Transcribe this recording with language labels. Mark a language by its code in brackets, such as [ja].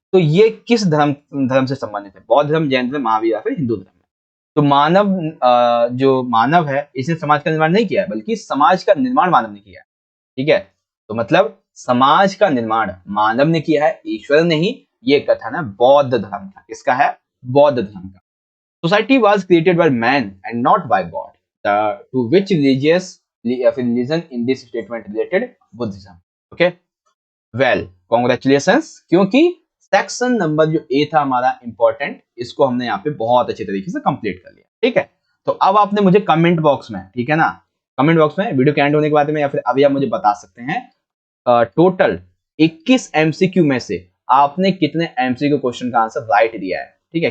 [hi] तो ये किस धर्म धर्म से संबंधित है? बौद्ध धर्म, जैन धर्म, महावीर या फिर हिंदू धर्म है? तो मानव, जो मानव है इसने समाज का निर्माण नहीं किया है, बल्कि समाज का निर्माण मानव ने किया है, ठीक है। तो मतलब समाज का निर्माण मानव ने किया है, ईश्वर नहीं। ये कथन है बौद्ध धर्म का। किसका है? बौद्ध धर्म का। [en] Society was created by man and not by God. To which religion in this statement related? Buddhism. Okay. Well, congratulations, [hi] क्योंकि सेक्शन नंबर जो ए था हमारा इंपॉर्टेंट, इसको हमने यहाँ पे बहुत अच्छे तरीके से कंप्लीट कर लिया, ठीक है। तो अब आपने मुझे कमेंट बॉक्स में, ठीक है ना, कमेंट बॉक्स में वीडियो के एंड होने के बाद में या फिर अभी आप मुझे बता सकते हैं टोटल 21 एमसीक्यू में से आपने कितने एमसीक्यू क्वेश्चन का आंसर राइट दिया है, ठीक है।